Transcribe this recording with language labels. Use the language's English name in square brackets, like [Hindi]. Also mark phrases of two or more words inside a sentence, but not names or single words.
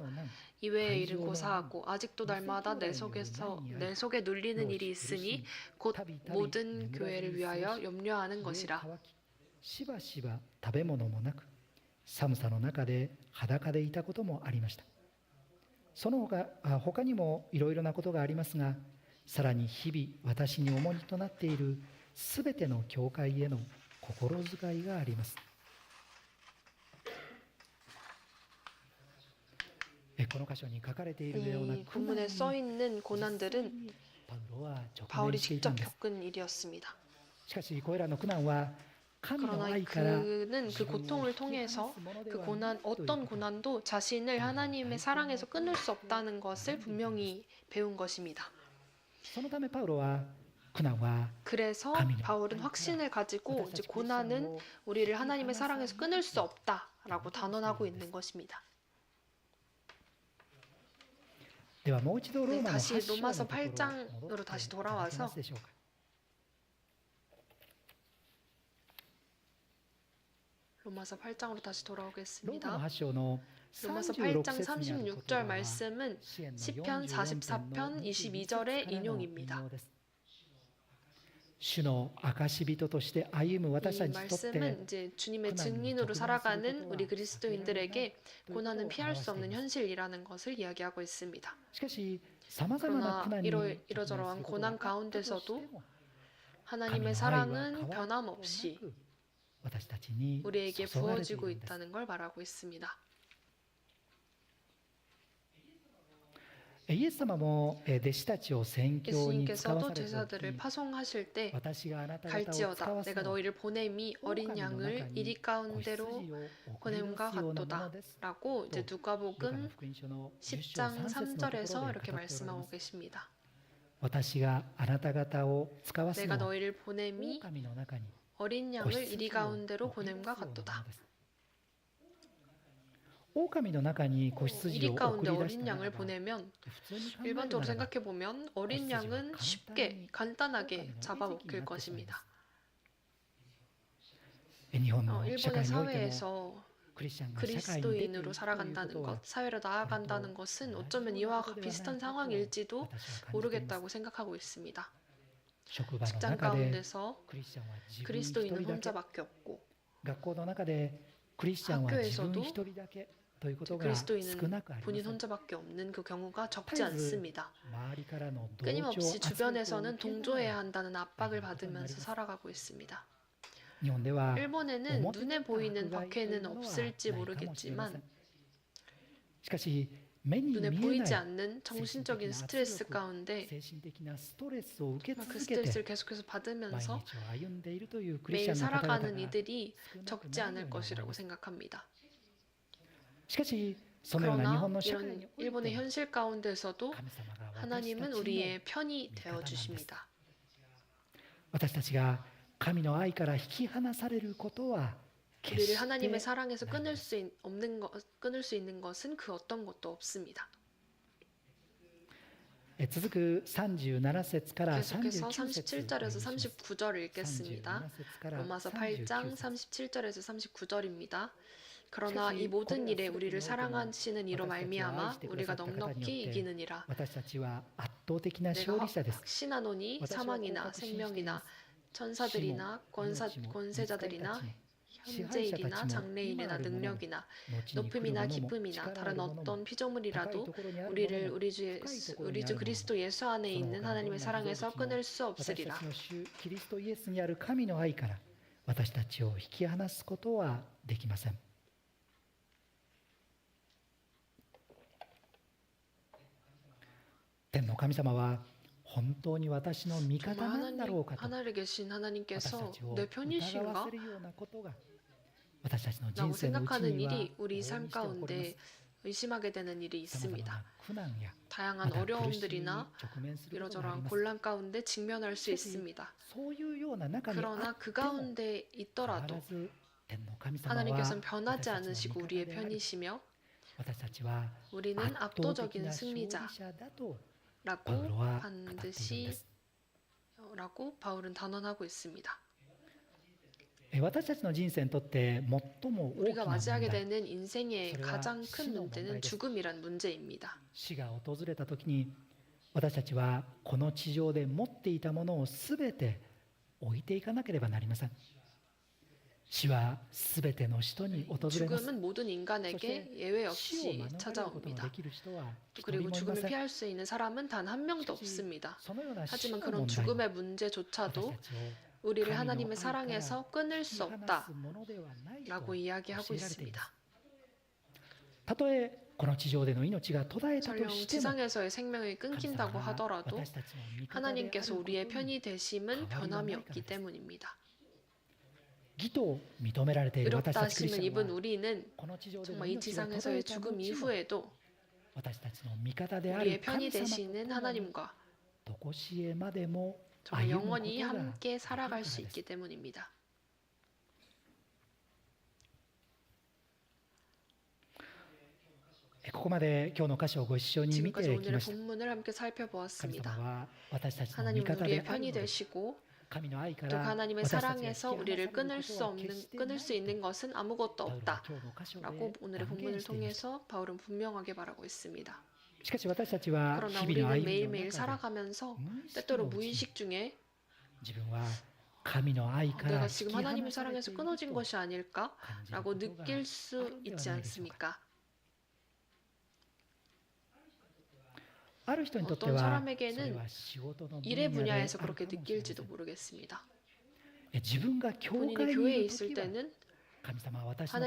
[Korean] 이외의 일은 고사하고 아직도 날마다 내 속에 눌리는 일이 있으니 곧 모든 교회를 위하여 염려하는 것이라. [Japanese] しばしば食べ物もなく寒さの中で裸でいたこともありました。その他にもいろいろなことがありますが、さらに日々私に重荷となっているすべての教会への心遣いがあります。この箇所に書かれているような [Korean] 이 본문에 써 있는 고난들은 [Japanese] パウロは直 [Korean] 바울이 [Japanese] 面していた [Korean] 직접 [Japanese] んです。 [Korean] 겪은 일이었습니다. [Japanese] しかしこれらの苦難は神の [Korean] 그러나 [Japanese] 愛から [Korean] 그는 그 고통을 통해서 그 고난, 어떤 고난도 자신을 하나님의 사랑에서 끊을 수 없다는 것을 분명히 배운 것입니다. [Japanese] そのためパウロは苦難は [Korean] 그래서 바울은 확신을 가지고 이제 고난은 우리를 하나님의 사랑에서 끊을 수 없다라고 단언하고 있는 것입니다. [Japanese] ではもう一度ロ [Korean] 네, [Japanese] ーマの [Korean] 다시 [Japanese] 8章の [Korean] 로마서 [Japanese] ところに [Korean] 8장으로 [Japanese] 戻って [Korean] 다시 [Japanese] いただけ [Korean] 돌아와서 [Japanese] ますでしょうか。 [Korean] 로마서 8장으로 다시 [Japanese] ローマの [Korean] 돌아오겠습니다. [Japanese] 8章の [Korean] 로마서 36 8장 [Japanese] 節にある言 [Korean] 36절 [Japanese] 葉は [Korean] 말씀은 [Japanese] 詩篇の [Korean] 시편 44 44편 22절의 인용입니다. [Japanese] 主の証人として歩む私た [Korean] 이 [Japanese] ちにとって [Korean] 말씀은 이제 주님의 증인으로 살아가는 우리 그리스도인들에게 고난은 피할 수 없는 현실이라는 것을 이야기하고 있습니다. [Japanese] しかしさまざまな [Korean] 그러나 [Japanese] 苦難に [Korean] 이러저러한 고난 가운데서도 [Japanese] 神 [Korean] 하나님의 [Japanese] の愛は [Korean] 사랑은 [Japanese] 変わること [Korean] 변함없이 [Japanese] なく私たちに [Korean] 우리에게 [Japanese] 注がれてい [Korean] 부어지고 [Japanese] るんです。 [Korean] 있다는 걸 말하고 있습니다. [Japanese] イエス様も弟子たちを宣教に使わ [Korean] 예수님께서도 [Japanese] された [Korean] 제자들을 [Japanese] 時 [Korean] 파송하실 때 [Japanese] 私があなた方を使 [Korean] 갈지어다 [Japanese] わす [Korean] 내가 [Japanese] のは [Korean] 너희를 보냄이 어린 양을 이리 가운데로 [Japanese] 子羊を送り [Korean] 보냄과 [Japanese] 出すようなもの [Korean] 같도다 [Japanese] です。 [Korean] 라고 이제 [Japanese] ルカの [Korean] 누가복음 [Japanese] 福音書の10章 [Korean] 10장 [Japanese] 3節のところで [Korean] 3절에서 [Japanese] 語って [Korean] 이렇게 [Japanese] おられます [Korean] 말씀하고 계십니다. [Japanese] 私があなた方を使わす [Korean] 내가 [Japanese] のは [Korean] 너희를 보냄이 [Japanese] 狼の中に [Korean] 어린 [Japanese] 子 [Korean] 양을 [Japanese] 羊 [Korean] 이리 [Japanese] を [Korean] 가운데로 [Japanese] 送り出す [Korean] 보냄과 [Japanese] ようなもの [Korean] 같도다. [Japanese] です。狼の中に子羊 [Korean] 이리 [Japanese] を送 [Korean] 가운데 [Japanese] り出し [Korean] 어린 [Japanese] たなら [Korean] 양을 [Japanese] ば [Korean] 보내면 [Japanese] 普通に考える [Korean] 일반적으로 [Japanese] ならば [Korean] 생각해 보면 어린 양은 쉽게 간단하게 잡아먹힐 것입니다. [Japanese] 日本の社 [Korean] 일본의 [Japanese] 会においても [Korean] 사회에서 [Japanese] クリスチャンが社会に出ているという [Korean] 그리스도인으로 [Japanese] こ [Korean] 살아간다는 [Japanese] とは [Korean] 것, 사회로 나아간다는 것은 어쩌면 이와 비슷한 상황일지도 [Japanese] 私は感じています。 [Korean] 모르겠다고 생각하고 있습니다. [Japanese] 職場の [Korean] 직장 [Japanese] 中で [Korean] 가운데서 [Japanese] クリスチャンは自分一 [Korean] 그리스도인은 [Japanese] 人だけ [Korean] 혼자밖에 없고 [Japanese] 学校の中でクリスチャンは自分 [Korean] 학교에서도 [Japanese] 一人だけということが少 [Korean] 그리스도인은 [Japanese] なくありま [Korean] 본인 [Japanese] せん。 [Korean] 혼자밖에 없는 그 경우가 적지 타이즈 않습니다. [Japanese] 周りからの同調 [Korean] 끊임없이 [Japanese] 圧力を [Korean] 주변에서는 [Japanese] 受けなが [Korean] 동조해야 [Japanese] ら [Korean] 한다는 압박을 받으면서 살아가고 있습니다. [Japanese] 日本では [Korean] 일본에는 [Japanese] 表 [Korean] 눈에 [Japanese] 立った [Korean] 보이는 [Japanese] 迫害という [Korean] 박해는 [Japanese] ものは [Korean] 없을지 [Japanese] ないかもしれませ [Korean] 모르겠지만 [Japanese] ん。しかし目に [Korean] 눈에 [Japanese] 見え [Korean] 보이지 [Japanese] ない [Korean] 않는 [Japanese] 精神 [Korean] 정신적인 [Japanese] 的な圧 [Korean] 스트레스 [Japanese] 力 [Korean] 가운데 [Japanese] 精神的なストレスを受け [Korean] 그 [Japanese] 続けて [Korean] 스트레스를 계속해서 [Japanese] 毎 [Korean] 받으면서 [Japanese] 日を歩んでいるというクリスチャ [Korean] 매일 [Japanese] ンの方々 [Korean] 살아가는 [Japanese] が [Korean] 이들이 [Japanese] 少なく [Korean] 적지 [Japanese] ないよう [Korean] 않을 [Japanese] に思い [Korean] 것이라고 [Japanese] ます。 [Korean] 생각합니다. [Japanese] しかしそのような日 [Korean] 그러나 [Japanese] 本の社会に [Korean] 이런 [Japanese] おいて [Korean] 일본의 [Japanese] も [Korean] 현실 가운데서도 [Japanese] 神様が私たち [Korean] 하나님은 [Japanese] の [Korean] 우리의 편이 [Japanese] 味方なんです。 [Korean] 되어 주십니다. [Japanese] 私たちが神の愛から引き離されることは決 [Korean] 우리를 [Japanese] して [Korean] 하나님의 사랑에서 [Japanese] ないのです。 [Korean] 끊을 수 있는 것은 그 어떤 것도 없습니다. [Japanese] 続く37節から [Korean] 계속해서 [Japanese] 39節 [Korean] 37절에서 [Japanese] お願いします。 [Korean] 39절을 읽겠습니다. [Japanese] 37 節から [Korean] 로마서 39 8장 節 37절에서 39절입니다. 그러나 이 모든 일에 우리를 사랑하시는 이로 말미암아 우리가 넉넉히 이기느니라. [Japanese] 私たちは圧倒的な [Korean] 내가 [Japanese] 勝利者です。 [Korean] 확신하노니 사망이나 생명이나 천사들이나 권세자들이나 현재일이나 장래일이나 능력이나 높음이나 기쁨이나 다른 어떤 피조물이라도 우리를 우리 주 그리스도 예수 안에 있는 하나님의 사랑에서 끊을 수 [Japanese] 私た [Korean] 없으리라. [Japanese] ちの主キリストイエスにある神の愛から私たちを引き離すことはできません。天の神様は本当に私の味 [Korean] 정말 [Japanese] 方なんだろうかと [Korean] 하늘에 계신 [Japanese] 私 [Korean] 하나님께서 [Japanese] たちを [Korean] 내 [Japanese] 疑わ [Korean] 편이신가? [Japanese] せるようなことが私たちの人 [Korean] 라고 [Japanese] 生のうち [Korean] 생각하는 [Japanese] には [Korean] 일이 우리 [Japanese] 往々に [Korean] 삶 [Japanese] して起こりま [Korean] 가운데 [Japanese] す。 [Korean] 의심하게 되는 일이 [Japanese] さまざま [Korean] 있습니다. [Japanese] な苦難や [Korean] 다양한 [Japanese] また苦しみに [Korean] 어려움들이나 [Japanese] 直面することがあり [Korean] 이러저러한 [Japanese] ます。 [Korean] 곤란 가운데 직면할 수 [Japanese] しかし [Korean] 있습니다. [Japanese] そういうような中にあ [Korean] 그러나 [Japanese] っ [Korean] 그 [Japanese] ても [Korean] 가운데 [Japanese] 必 [Korean] 있더라도 [Japanese] ず天の神様は [Korean] 하나님께서는 [Japanese] 私 [Korean] 변하지 [Japanese] たちの [Korean] 않으시고 [Japanese] 味方 [Korean] 우리의 [Japanese] であり [Korean] 편이시며 [Japanese] 私たちは [Korean] 우리는 [Japanese] 圧倒的 [Korean] 압도적인 [Japanese] な勝利 [Korean] 승리자라고 [Japanese] 者だとパウロは語っているんで [Korean] 반드시 [Japanese] す。 [Korean] 라고 바울은 단언하고 있습니다. [Japanese] 私たちの人生にとって最も大き [Korean] 우리가 [Japanese] な問 [Korean] 맞이하게 [Japanese] 題 [Korean] 되는 인생의 그래야 가장 큰 신의 문제는 문제です. 죽음이란 문제입니다. [Japanese] 死が訪れた時に私たちはこの地上で持っていたものをすべて置いていかなければなりません。死はすべての人に訪れます。 [Korean] 죽음은 모든 인간에게 예외 [Japanese] 死を [Korean] 없이 [Japanese] 免れることの [Korean] 찾아옵니다. [Japanese] できる人は一人 [Korean] 그리고 [Japanese] もいま [Korean] 죽음을 [Japanese] せん。 [Korean] 피할 수 있는 사람은 단 한 명도 [Japanese] しかし [Korean] 없습니다. [Japanese] そのような死 [Korean] 하지만 [Japanese] の [Korean] 그런 [Japanese] 問題 [Korean] 죽음의 [Japanese] 私 [Korean] 문제조차도 [Japanese] たちを [Korean] 우리를 [Japanese] 神の [Korean] 하나님의 [Japanese] 愛から [Korean] 사랑에서 끊을 [Japanese] 引 [Korean] 수 [Japanese] き離 [Korean] 없다라고 [Japanese] すものではないと教 [Korean] 이야기하고 [Japanese] えられています。 [Korean] 있습니다. [Japanese] たとえこの地上での命が途絶えたと [Korean] 설령 [Japanese] しても [Korean] 지상에서의 생명이 [Japanese] 神様 [Korean] 끊긴다고 [Japanese] が [Korean] 하더라도 [Japanese] 私たちの味方である [Korean] 하나님께서 [Japanese] こと [Korean] 우리의 [Japanese] に [Korean] 편이 되심은 가만히 변함이 있는 없기 거니까. 때문입니다. [Japanese] 義と認められている私 [Korean] 의롭다 [Japanese] たちクリス [Korean] 하심을 [Japanese] チャン [Korean] 입은 [Japanese] は [Korean] 우리는 [Japanese] この地上での [Korean] 정말 이 [Japanese] 命が途絶 [Korean] 지상에서의 [Japanese] えた後 [Korean] 죽음 [Japanese] も [Korean] 이후에도 [Japanese] 私たちの味方であ [Korean] 우리의 [Japanese] る [Korean] 편이 [Japanese] 神様と [Korean] 되시는 [Japanese] 共に [Korean] 하나님과 [Japanese] どこしえまでも [Korean] 정말 [Japanese] 歩むこと [Korean] 영원히 [Japanese] が [Korean] 함께 살아갈 [Japanese] でき [Korean] 수 [Japanese] るからです。 [Korean] 있기 때문입니다. [Japanese] ここまで今日の箇所をご一緒に見て [Korean] 지금까지 [Japanese] き [Korean] 오늘의 [Japanese] ました。 [Korean] 본문을 함께 [Japanese] 神様 [Korean] 살펴보았습니다. [Japanese] は私たちの味 [Korean] 하나님은 [Japanese] 方で [Korean] 우리의 [Japanese] ある [Korean] 편이 [Japanese] のです。 [Korean] 되시고 [Japanese] 神の愛か [Korean] 또 [Japanese] ら [Korean] 하나님의 [Japanese] 私たちが引き [Korean] 사랑에서 [Japanese] 離され [Korean] 우리를 [Japanese] る [Korean] 끊을 [Japanese] こと [Korean] 수 [Japanese] は決 [Korean] 없는 [Japanese] して [Korean] 끊을 [Japanese] ない [Korean] 수 [Japanese] と [Korean] 있는 것은 아무것도 [Japanese] パウロは [Korean] 없다. [Japanese] 今日の箇所で [Korean] 라고 오늘의 [Japanese] 断言 [Korean] 본문을 [Japanese] していました。 [Korean] 통해서 바울은 분명하게 말하고 있습니다. [Japanese] しかし私たちは [Korean] 그러나 [Japanese] 日々の [Korean] 우리는 [Japanese] 歩みの [Korean] 매일매일 [Japanese] 中で [Korean] 살아가면서 [Japanese] 無意識 [Korean] 때때로 [Japanese] のうちに [Korean] 무의식 중에 [Japanese] 自分は神の愛から [Korean] 내가 [Japanese] 引 [Korean] 지금 [Japanese] き離 [Korean] 하나님의 [Japanese] されてい [Korean] 사랑에서 [Japanese] る [Korean] 끊어진 [Japanese] と [Korean] 것이 아닐까? [Japanese] 感じる [Korean] 라고 [Japanese] ことが [Korean] 느낄 [Japanese] あ [Korean] 수 [Japanese] るんでは [Korean] 있지 [Japanese] ないでしょうか。 [Korean] 않습니까? [Japanese] ある人にとって [Korean] 어떤 [Japanese] はそれ [Korean] 사람에게는 [Japanese] は仕事の分 [Korean] 일의 [Japanese] 野である [Korean] 분야에서 [Japanese] かも [Korean] 그렇게 [Japanese] しれませ [Korean] 느낄지도 [Japanese] ん。 [Korean] 모르겠습니다. [Japanese] 自分が教 [Korean] 본인이 [Japanese] 会に [Korean] 교회에 [Japanese] いる [Korean] 있을 [Japanese] 時は [Korean] 때는 [Japanese] 神様は私のことを愛